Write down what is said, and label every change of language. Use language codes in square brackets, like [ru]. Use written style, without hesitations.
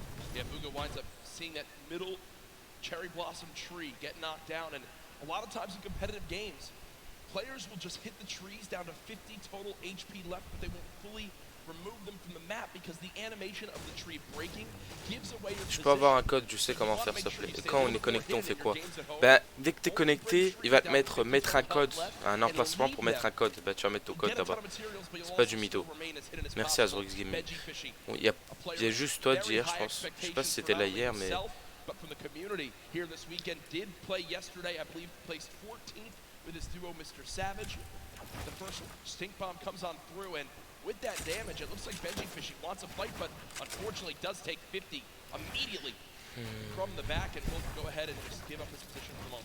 [en] Yeah, Booga winds up seeing that middle cherry blossom tree get knocked down, and a lot of times in competitive games, players will just hit the trees down to 50 total HP left, but they won't fully remove them from the map because the animation of the tree breaking gives away your position. [fr] Je peux avoir un code, je sais comment faire s'il te plaît. Et quand on est connecté, on fait quoi? Ben, dès que tu es connecté, il va te mettre un code, un emplacement pour mettre un code. Ben, tu vas mettre ton code là-bas. C'est pas du mytho. Merci à Reazyxvii. Bon, il y a juste toi d'hier, je pense. Je sais pas si c'était là hier, mais. [en] But from the community here this weekend did play yesterday, I believe placed 14th with his duo Mr. Savage. The first stink bomb comes on through, and with that damage, it looks like Reazyxvii wants a fight, but unfortunately does take 50 immediately from the back, and will go ahead and just give up his position for long.